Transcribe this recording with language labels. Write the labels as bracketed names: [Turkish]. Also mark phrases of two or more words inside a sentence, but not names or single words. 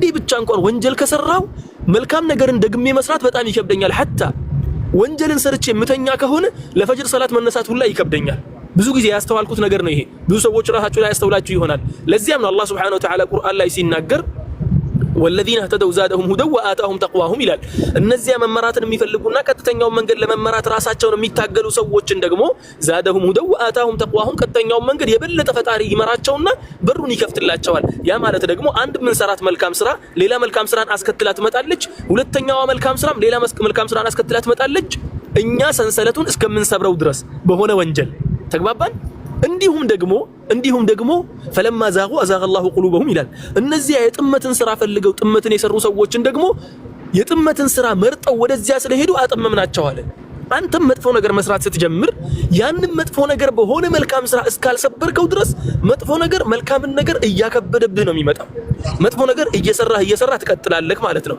[Amharic] ብቻ እንኳን ወንጀል ከሰራው መልካም ነገርን ደግሜ መስራት በጣም ይከብደኛል። ሐታ ወንጀልን ሰርቼ ምተኛ ከሆነ ለፈጅር ሰላት መነሳት ሁላ ይከብደኛል። ብዙ ጊዜ ያስተዋልኩት ነገር ነው ይሄ። ብዙ ሰዎች ራሳቸው ላይ ያስተውላችሁ ይሆናል። ለዚያም ነው አላህ [Arabic] سبحانه وتعالى [Amharic] ቁርአን ላይ ሲናገር [Arabic] والذين اهتدوا زادهم هدى وآتاهم تقواهم [Amharic] ይላል እነዚያ መመራትን የሚፈልጉና ቀጥተኛው መንገድ ለመመራት ራሳቸውን የሚታገሉ ሰዎችን ደግሞ [Arabic] زادهم هدى وآتاهم تقواهم [Amharic] ቀጥተኛው መንገድ የበለጠ ፈጣሪ ይመራቸውና በሩን ይከፍትላቸዋል ያ ማለት ደግሞ አንድ ምን ሰራት መልካም ስራ ሌላ መልካም ስራን አስከትላ ትመጣለች ሁለተኛው መልካም ስራም ሌላ መልካም ስራን አስከትላ ትመጣለች እኛ ሰንሰለቱን እስከምንሰብረው ድረስ በሆነ ወንጀል ተግባባን እንዲሁም ደግሞ [Arabic] فلما زاغوا أزاغ الله قلوبهم [Amharic] ይላል እነዚያ የጥመትን ስራ ፈልገው ጥመትን የሰሩ ሰዎችን ደግሞ የጥመትን ስራ መርጠው ወደዚያ ስለሄዱ አጠመምናቸው አለ አንተም መጥፎ ነገር መስራት ስትጀምር ያንን መጥፎ ነገር በሆነ መልካም ስራ እስካልሰበርከው ድረስ መጥፎ ነገር መልካምን ነገር እያከበደብህ ነው የሚመጣው መጥፎ ነገር እየሰራህ ትቀጥላለህ ማለት ነው